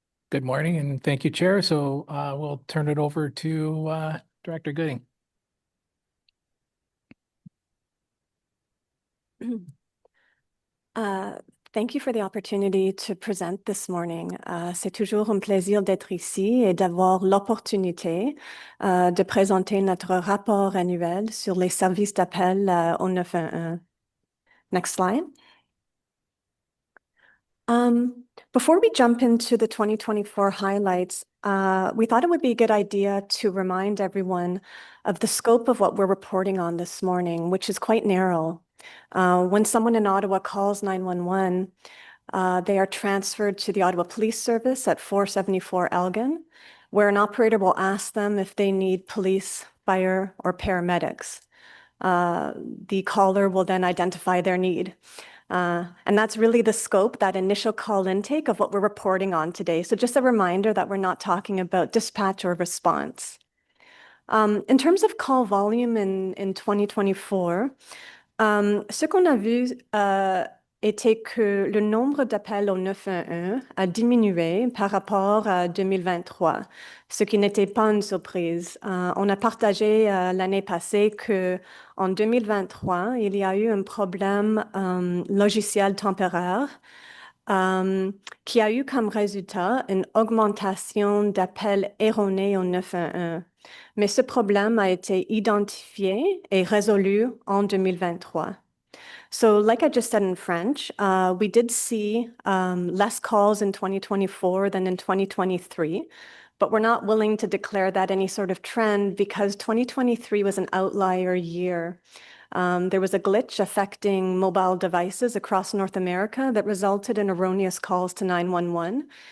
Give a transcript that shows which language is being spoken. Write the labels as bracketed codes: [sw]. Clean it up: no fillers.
[en] Good morning and thank you, Chair. So we'll turn it over to Director Gooding. Thank you for the opportunity to present this morning. [fr] C'est toujours un plaisir d'être ici et d'avoir l'opportunité de présenter notre rapport annuel sur les services d'appel au 911. [en] Next slide. Before we jump into the 2024 highlights, we thought it would be a good idea to remind everyone of the scope of what we're reporting on this morning, which is quite narrow. When someone in Ottawa calls 911, they are transferred to the Ottawa Police Service at 474 Elgin, where an operator will ask them if they need police, fire, or paramedics. The caller will then identify their need. And that's really the scope, that initial call intake of what we're reporting on today. So just a reminder that we're not talking about dispatch or response. In terms of call volume in 2024, [fr] ce qu'on a vu était que le nombre d'appels au 911 a diminué par rapport à 2023, ce qui n'était pas une surprise. On a partagé l'année passée que en 2023, il y a eu un problème logiciel temporaire qui a eu comme résultat une augmentation d'appels erronés au 911. Mais ce problème a été identifié et résolu en 2023. [en] So like I just said in French, we did see less calls in 2024 than in 2023, but we're not willing to declare that any sort of trend because 2023 was an outlier year. There was a glitch affecting mobile devices across North America that resulted in erroneous calls to 911.